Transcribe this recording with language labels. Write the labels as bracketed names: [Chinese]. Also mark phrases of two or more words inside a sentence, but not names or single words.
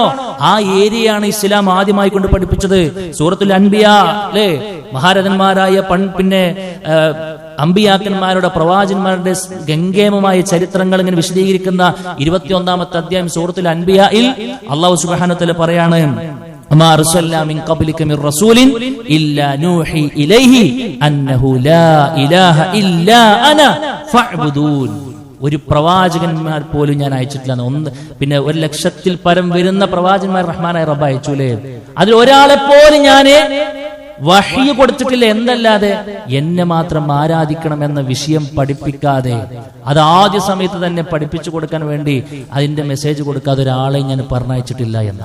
[Malayalam] ആ ഏരിയയാണ് ഇസ്ലാം ആദ്യമായി കൊണ്ട് പഠിപ്പിച്ചത്. സൂറത്തുൽ അൻബിയാ അല്ലേ, മഹാരഥന്മാരായ പിന്നെ അമ്പിയാക്കന്മാരുടെ പ്രവാചകന്മാരുടെ ഗംഗേമമായ ചരിത്രങ്ങൾ ഇങ്ങനെ വിശദീകരിക്കുന്ന 21-ാമത്തെ അധ്യായം സൂറത്തുൽ അൻബിയായിൽ അല്ലാഹു [Arabic] سبحانه وتعالى [Malayalam] പറയാണ്, [Arabic] وما أرسلنا من قبلك من رسول إلا نوحي إليه أنه لا إله إلا أنا فاعبدون. [Malayalam] ഒരു പ്രവാചകന്മാർ പോലും ഞാൻ അയച്ചിട്ടില്ല. പിന്നെ 1,00,000-ൽ പരം വരുന്ന പ്രവാചകന്മാർ റഹ്മാനായ റബ്ബ് അയച്ചൂലേ, അതിൽ ഒരാളെ പോലും ഞാൻ വഹ്യ് കൊടുത്തിട്ടില്ല. എന്നല്ലാതെ എന്നെ മാത്രം ആരാധിക്കണം എന്ന വിഷയം പഠിപ്പിക്കാതെ, അത് ആദ്യ സമയത്ത് തന്നെ പഠിപ്പിച്ചു കൊടുക്കാൻ വേണ്ടി അതിന്റെ മെസ്സേജ് കൊടുക്കാതെ ഒരാളെ ഞാൻ പറഞ്ഞയച്ചിട്ടില്ല എന്ന.